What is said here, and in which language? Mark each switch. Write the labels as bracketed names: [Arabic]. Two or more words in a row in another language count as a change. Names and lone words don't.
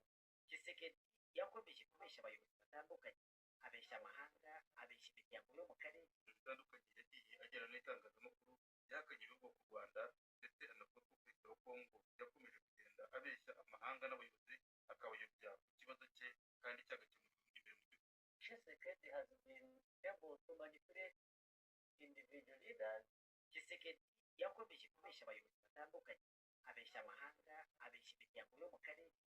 [Kinyarwanda] Tshisekedi yakomeje kubeshya abayobozi batandukanye, abeshya amahanga, abeshya imiryango yo mu karere bitandukanye. Yagiye agera n'itangazamakuru yakanye ibihugu ku Rwanda, ndetse anavuga ko Perezida wa Kongo yakomeje kugenda abeshya amahanga n'abayobozi akabayobya ku kibazo cye kandi cyagakemura imbere mu gihugu. [English] Tshisekedi has been able to manipulate individual leaders. [Kinyarwanda] Tshisekedi yakomeje kubeshya abayobozi batandukanye, abeshya amahanga, abeshya imiryango yo mu karere